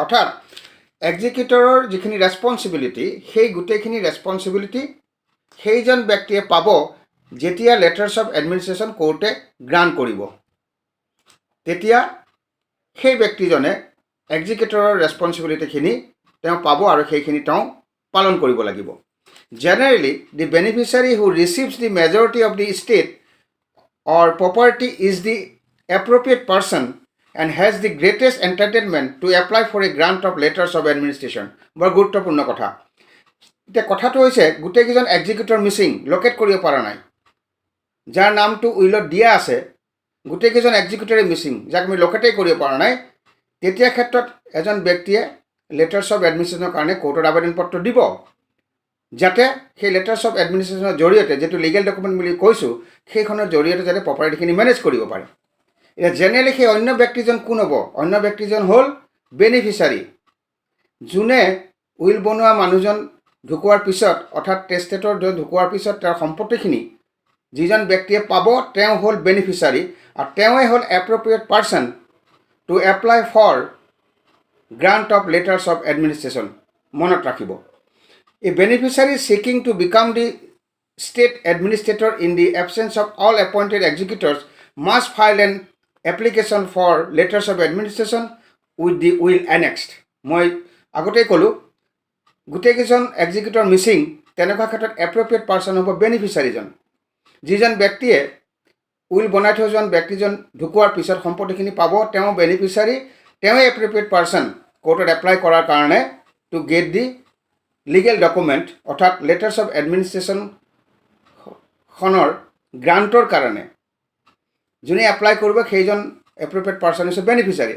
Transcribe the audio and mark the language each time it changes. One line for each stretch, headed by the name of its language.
Assamese: অৰ্থাৎ এক্সিকিউটৰৰ যিখিনি ৰেছপনচিবিলিটি, সেই গোটেইখিনি ৰেছপনচিবিলিটি সেইজন ব্যক্তিয়ে পাব যেতিয়া লেটাৰ্ছ অফ এডমিনিষ্ট্ৰেশ্যন কোৰ্টে গ্ৰাণ্ট কৰিব। তেতিয়া সেই ব্যক্তিজনে এক্সিকিউটৰৰ ৰেছপনচিবিলিটিখিনি তেওঁ পাব আৰু সেইখিনি তেওঁ পালন কৰিব লাগিব।
English: Generally, the beneficiary who receives the majority of the estate or property is the appropriate person and has the greatest entitlement to apply for a grant of letters of administration।
Assamese: বৰ গুৰুত্বপূৰ্ণ কথা। এতিয়া কথাটো হৈছে গোটেইকেইজন এক্সিকিউটৰ মিচিং, লকেট কৰিব পৰা নাই, যাৰ নামটো উইলত দিয়া আছে গোটেইকেইজন এক্সিকিউটৰে মিচিং, যাক আমি লকেটেই কৰিব পৰা নাই। তেতিয়া ক্ষেত্ৰত এজন ব্যক্তিয়ে লেটাৰ্ছ অফ এডমিনিষ্ট্ৰেশ্যনৰ কাৰণে কোৰ্টত আবেদন পত্ৰ দিব, যাতে সেই লেটাৰ্ছ অফ এডমিনিষ্ট্ৰেশ্যনৰ জৰিয়তে, যিটো লিগেল ডকুমেণ্ট বুলি কৈছোঁ, সেইখনৰ জৰিয়তে যাতে প্ৰপাৰ্টিখিনি মেনেজ কৰিব পাৰে। এতিয়া জেনেৰেলি সেই অন্য ব্যক্তিজন কোন হ'ব? অন্য ব্যক্তিজন হ'ল বেনিফিচাৰী, যোনে উইল বনোৱা মানুহজন ঢুকোৱাৰ পিছত, অৰ্থাৎ টেষ্টেটৰ ঢুকোৱাৰ পিছত তেওঁৰ সম্পত্তিখিনি যিজন ব্যক্তিয়ে পাব তেওঁ হ'ল বেনিফিচাৰী, আৰু তেওঁৱে হ'ল appropriate person
English: To apply for grant of letters of administration.
Assamese: মনত ৰাখিব,
English: A beneficiary seeking to become the state administrator in the absence of all appointed executors must file an application for letters of administration with the will annexed।
Assamese: মই আগতেই ক'লোঁ গোটেইকেইজন এক্সিকিউটৰ মিচিং, তেনেকুৱা ক্ষেত্ৰত appropriate person হ'ব বেনিফিচাৰীজন। যিজন ব্যক্তিয়ে উইল বনাই থৈ যোৱা ব্যক্তিজন ঢুকোৱাৰ পিছত সম্পত্তিখিনি পাব, তেওঁ বেনিফিচাৰী, তেওঁৱে এপ্ৰপ্ৰিয়েট পাৰ্চন কোৰ্টত এপ্লাই কৰাৰ কাৰণে
English: to get the legal document,
Assamese: অৰ্থাৎ লেটাৰ্ছ অফ এডমিনিষ্ট্ৰেশ্যনখনৰ গ্ৰাণ্টৰ কাৰণে যোনে এপ্লাই কৰিব সেইজন এপ্ৰপ্ৰিয়েট পাৰ্চন হৈছে বেনিফিচাৰী।